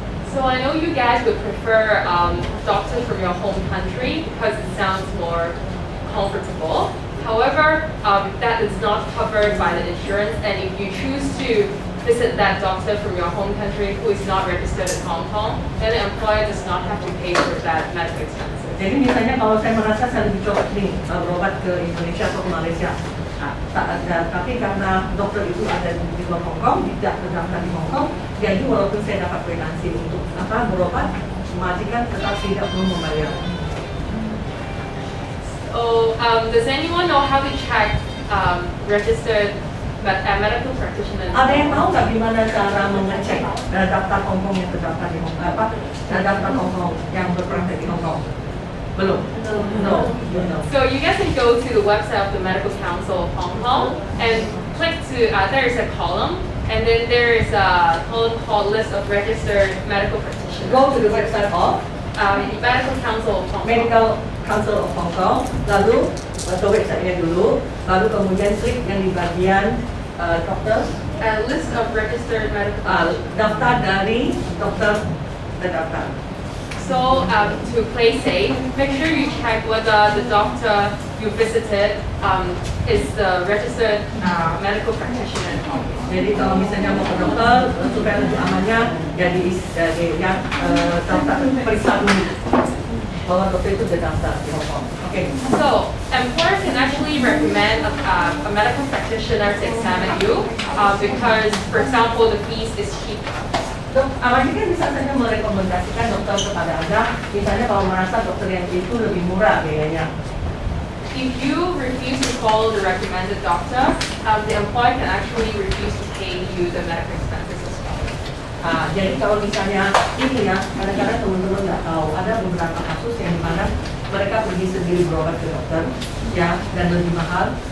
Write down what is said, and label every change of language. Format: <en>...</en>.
<en>So I know you guys would prefer doctors from your home country because it sounds more comfortable. However, that is not covered by the insurance, and if you choose to visit that doctor from your home country who is not registered in Hong Kong, then the employer does not have to pay for that medical expenses.</en> <id>Jadi misalnya kalau saya merasa saya lebih cocok nih berobat ke Indonesia atau ke Malaysia, tapi karena dokter itu ada di luar Hong Kong, tidak terdaftar di Hong Kong, jadi walaupun saya dapat kwitansi untuk berobat, majikan tetap tidak perlu membayar.</id> <en>So, does anyone know how to check registered medical practitioner?</en> <id>Ada yang tahu nggak gimana cara mengecek daftar Hong Kong yang terdaftar di Hong Kong, daftar Hong Kong yang berpraktek di Hong Kong? Belum.</id> <en>No. So you guys can go to the website of the Medical Council of Hong Kong and click to, there is a column, and then there is a column called List of Registered Medical Practitioners. Go to the website of Medical Council of Hong Kong.</en> <id>Medical Council of Hong Kong, lalu ke website-nya dulu, lalu kemudian klik yang di bagian dokter,</id> <en>List of Registered Medical</en> <id>daftar dari dokter terdaftar.</id> <en>So to play safe, make sure you check whether the doctor you visited is the registered medical practitioner in Hong Kong.</en> <id>Jadi kalau misalnya mau ke dokter, supaya lebih amannya, jadi yang daftar periksa dulu bahwa dokter itu sudah daftar di Hong Kong.</id> <en>Okay. So employer can actually recommend a medical practitioner to examine you because, for example, the fees is cheaper.</en> <id>Majikan bisa saja merekomendasikan dokter kepada Anda, misalnya kalau merasa dokter yang itu lebih murah biayanya.</id> <en>If you refuse to follow the recommended doctor, the employer can actually refuse to pay you the medical expenses as well.</en> <id>Jadi kalau misalnya ini ya, kadang-kadang teman-teman nggak tahu, ada beberapa kasus yang dimana mereka pergi sendiri berobat ke dokter, ya, dan lebih mahal.</id>